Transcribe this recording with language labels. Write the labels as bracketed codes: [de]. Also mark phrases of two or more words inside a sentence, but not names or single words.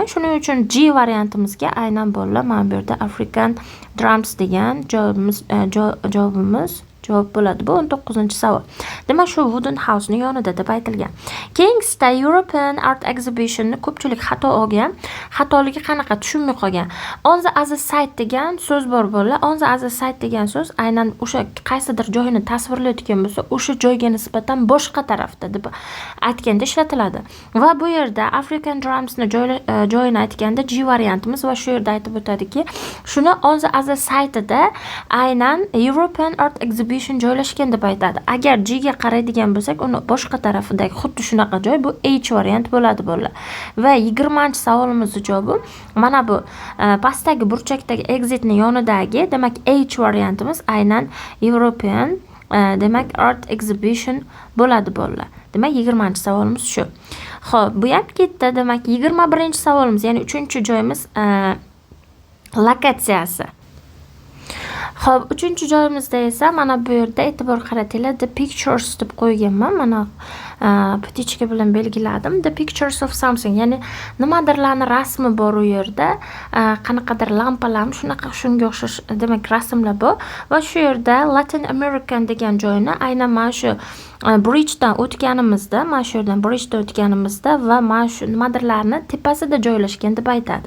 [uz] Shuning uchun G variantimizga aynan bolalar mana bu yerda [en] African drums [uz] degan javobimiz javob bo'ladi. Bu 19-savol. Demak, shu [en] wooden house [uz] ni yonida deb aytilgan. Keyingisida European Art Exhibition ni ko'pchilik xato olgan. Xatoligi qanaqa tushunmay qolgan. [en] On the other side [uz] degan so'z bor bolalar. [en] On the other side [uz] degan so'z aynan o'sha qaysidir joyini tasvirlayotgan bo'lsa, o'sha joyga nisbatan boshqa tarafda deb aytganda ishlatiladi. Va bu yerda [en] African drums [uz] ni joyini aytganda G variantimiz va shu yerda aytib o'tadiki, shuni [en] on the other side [uz] da aynan European Art Exhibition joylashgan deb aytadi. Agar G ga qaraydigan bo'lsak, uni boshqa tarafidagi xuddi shunaqa joy bu H variant bo'ladi bolalar. Va 20-savolimizning javobi mana bu pastdagi burchakdagi exit ni yonidagi, demak H variantimiz aynan European demak Art Exhibition bo'ladi bolalar. Demak 20-savolimiz shu. Xo'p, bu ham ketdi. Demak 21-savolimiz, ya'ni 3-joyimiz lokatsiyasi. Xo'p, 3-joyimizda esa mana bu yerda e'tibor qaratinglar, [en] the pictures [uz] deb qo'yganman. Mana putichka bilan belgiladim. [en] The pictures of something, [uz] ya'ni nimadirlarning rasmi bor u yerda. Qanaqadir lampalar, shunaqa shunga o'xshash demak rasmlar bor. Va shu yerda Latin American degan joyni aynan mana shu bridgedan o'tganimizda, mana shu yerdan bridgedan o'tganimizda va mana shu nimadirlarni tepasida joylashgan deb aytadi.